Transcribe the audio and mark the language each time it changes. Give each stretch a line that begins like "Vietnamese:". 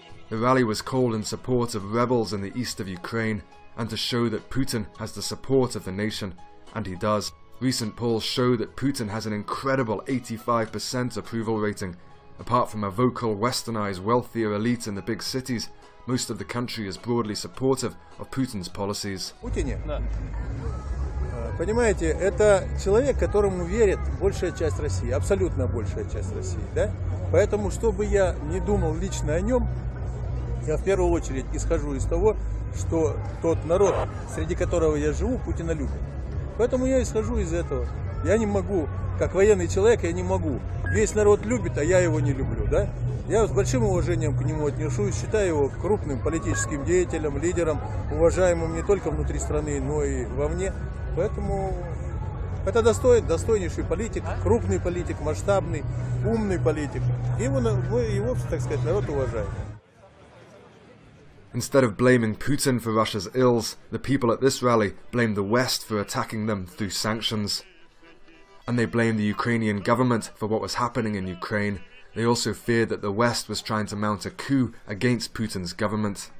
English: The rally was called in support of rebels in the east of Ukraine and to show that Putin has the support of the nation, and he does. Recent polls show that Putin has an incredible 85% approval rating. Apart from a vocal, westernized, wealthier elite in the big cities, most of the country is broadly supportive of Putin's policies.
Russian: Путине, понимаете, это человек, которому верит большая часть России, абсолютно большая часть России, да? Поэтому, что бы я ни думал лично о нем, я в первую очередь исхожу из того, что тот народ, среди которого я живу, Путина любит. Поэтому я исхожу из этого. Я не могу, как военный человек, я не могу. Весь народ любит, а я его не люблю, да? Я с большим уважением к нему отношусь, считаю его крупным политическим деятелем, лидером, уважаемым не только внутри страны, но и вовне. Поэтому это достойнейший политик, крупный политик, масштабный, умный политик. Его, так сказать, народ уважает.
English: Instead of blaming Putin for Russia's ills, the people at this rally blamed the West for attacking them through sanctions. And they blamed the Ukrainian government for what was happening in Ukraine. They also feared that the West was trying to mount a coup against Putin's government.